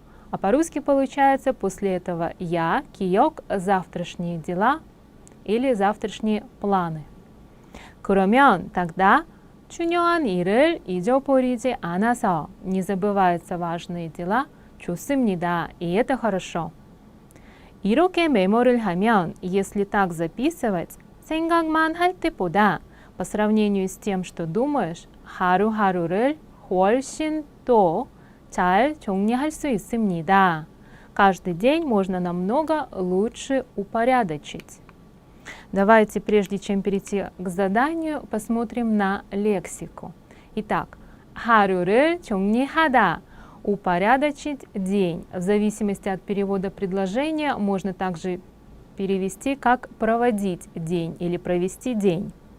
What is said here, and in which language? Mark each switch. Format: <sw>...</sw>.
<ru>А по-русски получается, после этого я, 기억, завтрашние дела или завтрашние планы.</ru> <ko>그러면</ko> <ru>тогда</ru> <ko>중요한 일을 잊어버리지 않아서,</ko> <ru>не забываются важные дела,</ru> <ko>좋습니다.</ko> <ru>И это хорошо.</ru> <ko>이렇게 메모를 하면,</ko> <ru>если так записывать,</ru> <ko>생각만 할 때보다,</ko> <ru>по сравнению с тем, что думаешь,</ru> <ko>하루하루를 훨씬 더 잘 정리할 수 있습니다.</ko> <ru>Каждый день можно намного лучше упорядочить. Давайте, прежде чем перейти к заданию, посмотрим на лексику. Итак,</ru> <ko>하루를 정리하다</ko> <ru>– упорядочить день. В зависимости от перевода предложения можно также перевести как проводить день или провести день.</ru>